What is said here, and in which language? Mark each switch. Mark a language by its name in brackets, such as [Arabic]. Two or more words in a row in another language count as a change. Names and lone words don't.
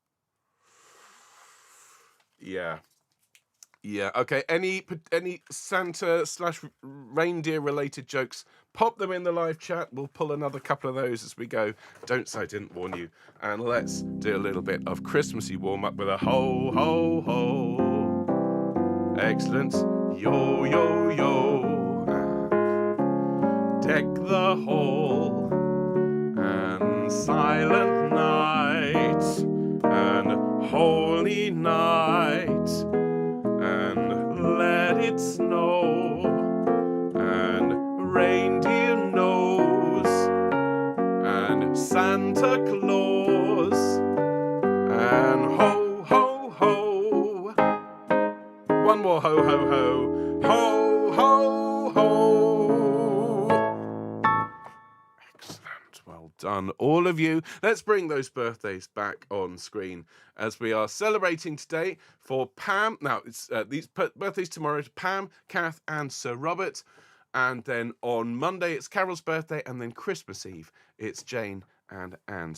[English] Yeah. Okay. Any Santa / reindeer related jokes? Pop them in the live chat. We'll pull another couple of those as we go. Don't say I didn't warn you. And let's do a little bit of Christmassy warm up with a ho ho ho. Excellent. Yo yo yo. And deck the hall. And silent night. And holy night. And let it snow, and reindeer nose, and Santa Claus, and ho, ho, ho. One more ho, ho, ho. Ho, ho, ho. Excellent. Well done, all of you. Let's bring those birthdays back on screen as we are celebrating today for Pam. Now, it's these birthdays tomorrow to Pam, Kath, and Sir Robert. And then on Monday, it's Carol's birthday. And then Christmas Eve, it's Jane and Anne.